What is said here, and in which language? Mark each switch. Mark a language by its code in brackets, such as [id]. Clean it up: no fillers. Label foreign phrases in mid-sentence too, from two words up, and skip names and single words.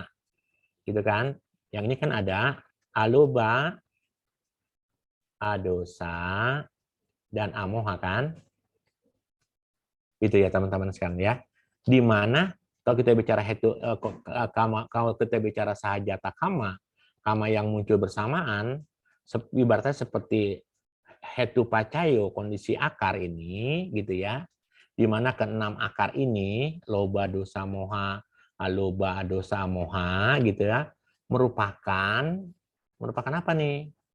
[id] Gitu kan? Yang ini kan ada aloba, adosa, dan amoha kan? Gitu ya teman-teman sekalian ya. Di mana kalau kita bicara kalau kita bicara [pi] sahajata kama, [id] kama yang muncul bersamaan, ibaratnya seperti [pi] hetu pacayo, [id] kondisi akar ini, gitu ya, di mana keenam akar ini, [pi] loba, dosa, moha, aloba, dosa, moha, [id] gitu ya, merupakan apa nih?